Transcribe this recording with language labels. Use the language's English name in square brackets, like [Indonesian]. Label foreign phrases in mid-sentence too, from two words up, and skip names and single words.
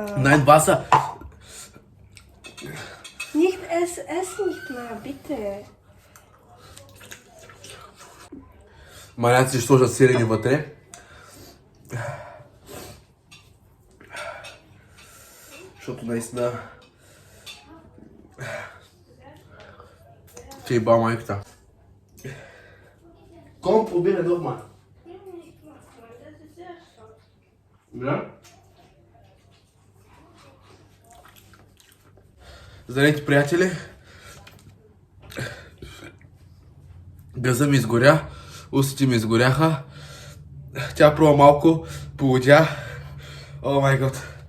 [German] Nein, Wasser. Nicht ess nicht mehr, bitte. [Bulgarian] Маляци ще сложат сирене вътре. Защото наистина... Ти е ба майката. [German] Komm, probiere doch mal. Ja? [Bulgarian] Здравейте, приятели! Газа ми изгоря, устите ми изгоряха. Тя пробва малко, полудя. [English] Oh my god.